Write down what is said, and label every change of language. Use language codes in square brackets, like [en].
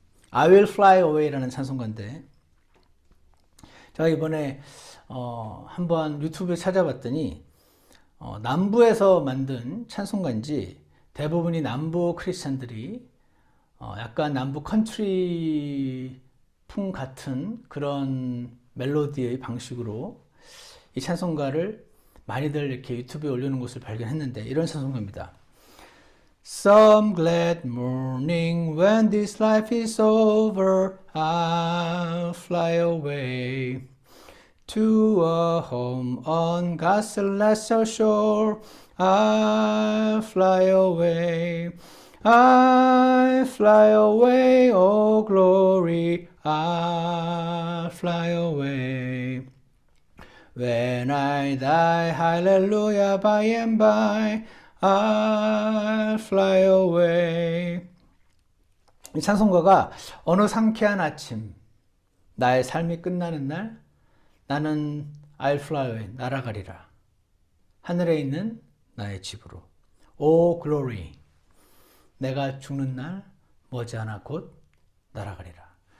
[ko] I will fly away라는 찬송가인데 제가 이번에 한번 유튜브에 찾아봤더니 남부에서 만든 찬송가인지 대부분이 남부 크리스찬들이 약간 남부 컨트리 풍 같은 그런 멜로디의 방식으로 이 찬송가를 많이들 이렇게 유튜브에 올려놓은 것을 발견했는데 이런 찬송가입니다. [en] Some glad morning when this life is over I'll fly away to a home on God's celestial shore I'll fly away I fly away, oh glory, I fly away. When I die, hallelujah, by and by, I fly away. [ko] 이 찬송가가 어느 상쾌한 아침, 나의 삶이 끝나는 날, 나는 [en] I'll fly away, [ko] 날아가리라. 하늘에 있는 나의 집으로. [en] Oh glory. [ko] 내가 죽는 날 머지않아 곧 날아가리라.